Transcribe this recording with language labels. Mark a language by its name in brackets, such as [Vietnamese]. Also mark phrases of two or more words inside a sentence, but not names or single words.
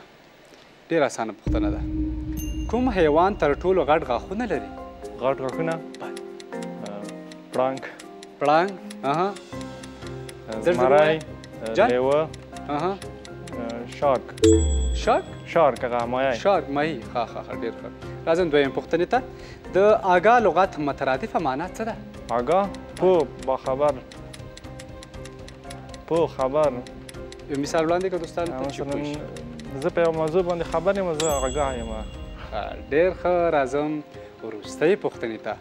[Pashto] ډېره اسانه پوښتنه ده، کوم حیوان تر ټولو غټ غاښونه لري؟ غټ غاښونه؟ پړانګ. پړانګ. زمری. لیوه. شارک. شارک؟ شارک هغه ماهی. شارک ماهی. ښه ښه ښه ډېر ښه. راځم دویم پوښتنې ته، د آګاه لغت مترادفه معنا څه ده؟ آگاه، پوه، باخبر، پوه، خبر، یو مثال وړاندې کړه دوستانو ته چې پوه شي. مثلا زه په یو موضوع باندې خبر یم زه آګاه یم. ډېر ښه. راځم وروستۍ پوښتنې ته.